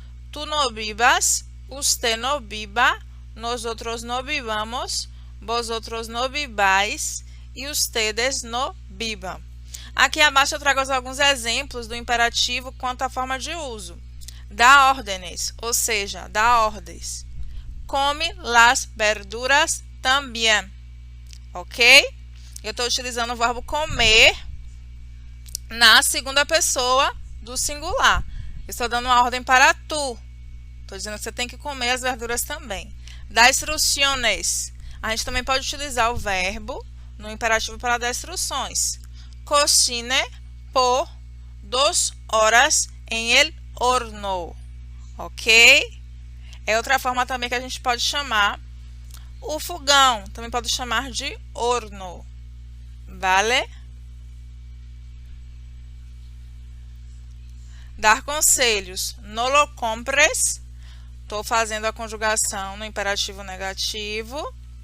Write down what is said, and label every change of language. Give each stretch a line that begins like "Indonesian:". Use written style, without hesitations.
Spanish: Tu no vivas, usted no viva, nosotros no vivamos, vosotros no vivais e ustedes no vivam.
Portuguese: Aqui abaixo eu trago alguns exemplos do imperativo quanto à forma de uso. Dá órdenes, ou seja, dá ordens.
Spanish: Come las verduras también.
Portuguese: Ok? Eu estou utilizando o verbo comer na segunda pessoa do singular. Estou dando uma ordem para tu. Estou dizendo que você tem que comer as verduras também. Dá instruções. A gente também pode utilizar o verbo no imperativo para dar instruções.
Spanish: Cocine por 2 horas en el horno.
Portuguese: Ok? É outra forma também que a gente pode chamar o fogão. Também pode chamar de horno. Vale? Dar conselhos.
Spanish: No lo compres.
Portuguese: Estou fazendo a conjugação no imperativo negativo.